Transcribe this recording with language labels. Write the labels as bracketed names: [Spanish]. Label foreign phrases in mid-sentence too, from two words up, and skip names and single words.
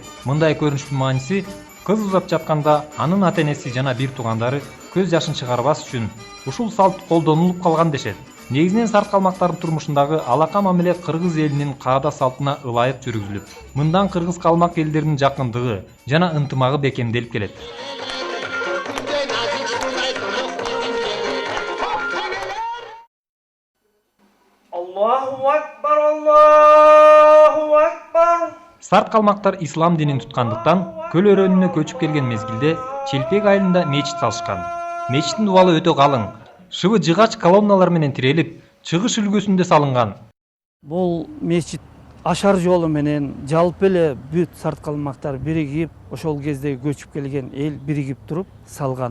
[Kyrgyz] Мындай көрүнүштүн мааниси кыз узап жатканда анын ата-энеси жана бир туугандары көз жашын чыгарбас үчүн ушул салт колдонулуп калган дешет. Негизинен сарт калмактардын турмушундагы алака мамиле кыргыз элинин каада салтына ылайык жүргүзүлүп, мындан кыргыз калмак элдеринин жакындыгы жана ынтымагы бекемделип келет. [Arabic] الله أكبر، الله أكبر. [Kyrgyz] Сарт калмактар ислам динин туткандыктан көл өрөөнүнө көчүп келген мезгилде Челпек айылында мечит салышкан. Мечиттин дубалы өтө калың, шыбы жыгач колонналар менен тирелип, чыгыш үлгүсүндө салынган. Бул мечит ашар жолу менен жалпы эле бүт сарт калмактар биригип, ошол кезде көчүп келген эл биригип туруп салган.